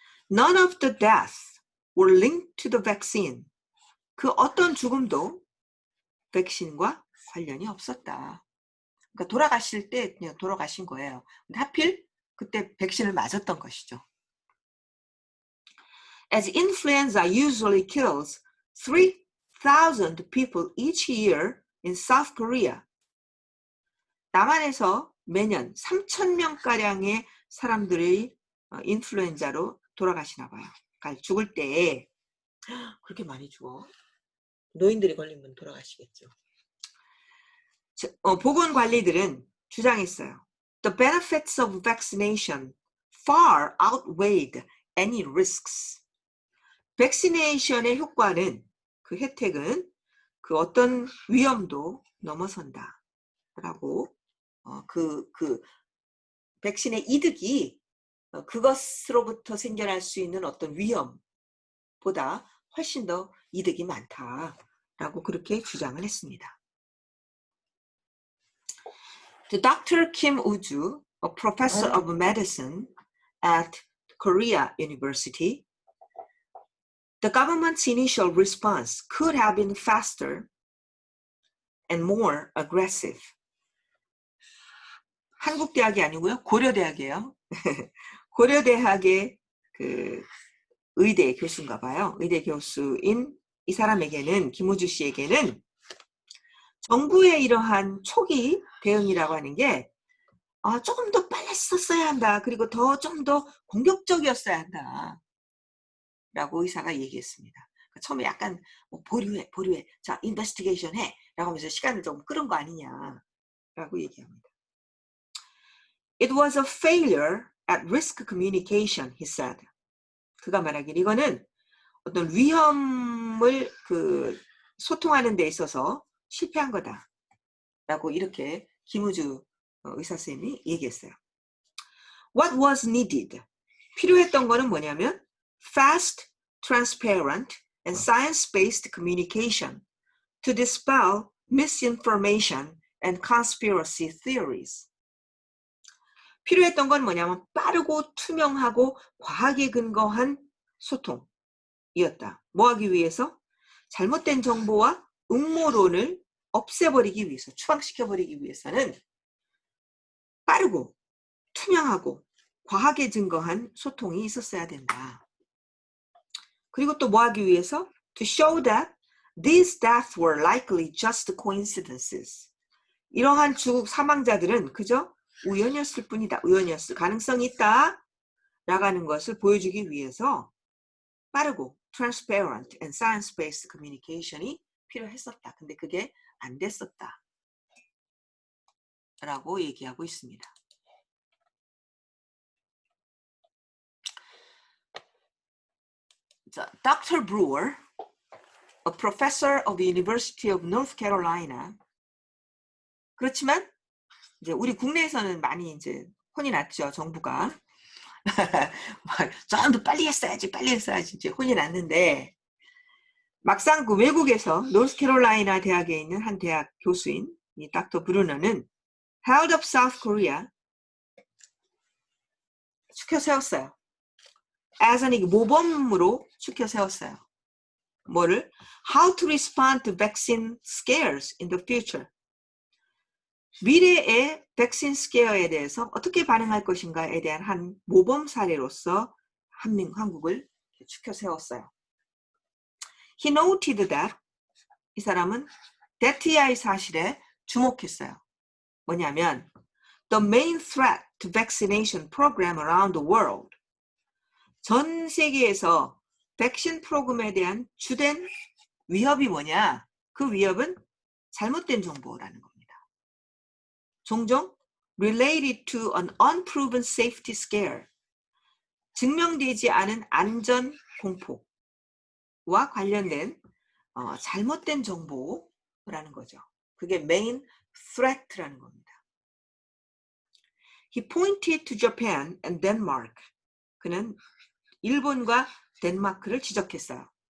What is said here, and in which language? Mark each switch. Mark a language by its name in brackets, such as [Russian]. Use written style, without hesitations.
[English] None of the deaths were linked to the vaccine. [Korean] 그 어떤 죽음도 백신과 관련이 없었다. 그러니까 돌아가실 때 그냥 돌아가신 거예요. 근데 하필 그때 백신을 맞았던 것이죠. [English] As influenza usually kills 3,000 people each year in South Korea. [Korean] 남한에서 매년 3,000명가량의 사람들이 인플루엔자로 돌아가시나 봐요. 그러니까 죽을 때 그렇게 많이 죽어. 노인들이 걸리면 돌아가시겠죠. 보건관리들은 주장했어요. [English] The benefits of vaccination far outweighed any risks. [Korean] 백시네이션의 효과는 그 혜택은 그 어떤 위험도 넘어선다. 라고 그 백신의 이득이 그것으로부터 생겨날 수 있는 어떤 위험보다 훨씬 더 이득이 많다라고 그렇게 주장을 했습니다. [English] Dr. Kim Woo-ju, a professor of medicine at Korea University, the government's initial response could have been faster and more aggressive. [Korean] 한국대학이 아니고요. 고려대학이에요. 고려대학의 그 의대 교수인가 봐요. 의대 교수인 이 사람에게는, 김우주 씨에게는 정부의 이러한 초기 대응이라고 하는 게 조금 더 빨리 썼어야 한다. 그리고 좀 더 공격적이었어야 한다. 라고 의사가 얘기했습니다. 처음에 약간 보류해. 자, 인베스티게이션 해. 라고 하면서 시간을 좀 끌은 거 아니냐. 라고 얘기합니다. [English] It was a failure at risk communication, he said. [Korean] 그가 말하기를 이거는 어떤 위험을 소통하는 데 있어서 실패한 거다. 라고 이렇게 김우주 의사쌤이 얘기했어요. [English] What was needed? [Korean] 필요했던 거는 뭐냐면 [English] fast, transparent, and science-based communication to dispel misinformation and conspiracy theories. [Korean] 필요했던 건 뭐냐면 빠르고 투명하고 과학에 근거한 소통이었다. 뭐 하기 위해서? 잘못된 정보와 음모론을 없애버리기 위해서, 추방시켜버리기 위해서는 빠르고 투명하고 과학에 증거한 소통이 있었어야 된다. 그리고 또 뭐 하기 위해서? [English] To show that these deaths were likely just coincidences. [Korean] 이러한 중국 사망자들은 그저 우연이었을 뿐이다. 우연이었을 가능성이 있다. 라는 것을 보여주기 위해서 빠르고 [English] transparent and science-based communication [Korean] 이 필요했었다. 근데 그게 안 됐었다. 라고 얘기하고 있습니다. [English] 자, Dr. Brewer, a professor of the University of North Carolina. [Korean] 그렇지만 이제 우리 국내에서는 많이 이제 혼이 났죠, 정부가. 좀 더 빨리 했어야지 이제 혼이 났는데 막상 그 외국에서 노스캐롤라이나 대학에 있는 한 대학 교수인 이 닥터 브루너는 [English] Health of South Korea [Korean] 추켜 세웠어요. as는 모범으로 추켜 세웠어요. 뭐를? [English] How to respond to vaccine scares in the future. [Korean] 미래의 백신 스케어에 대해서 어떻게 반응할 것인가에 대한 한 모범 사례로서 한국을 추켜 세웠어요. [English] He noted that, [Korean] 이 사람은 that의 사실에 주목했어요. 뭐냐면 [English] the main threat to vaccination program around the world. [Korean] 전 세계에서 백신 프로그램에 대한 주된 위협이 뭐냐? 그 위협은 잘못된 정보라는 겁니다. 종종 [English] related to an unproven safety scare, [Korean] 증명되지 않은 안전 공포와 관련된 잘못된 정보라는 거죠. 그게 main threat라는 겁니다. [English] He pointed to Japan and Denmark. [Korean] 그는 일본과 덴마크를 지적했어요.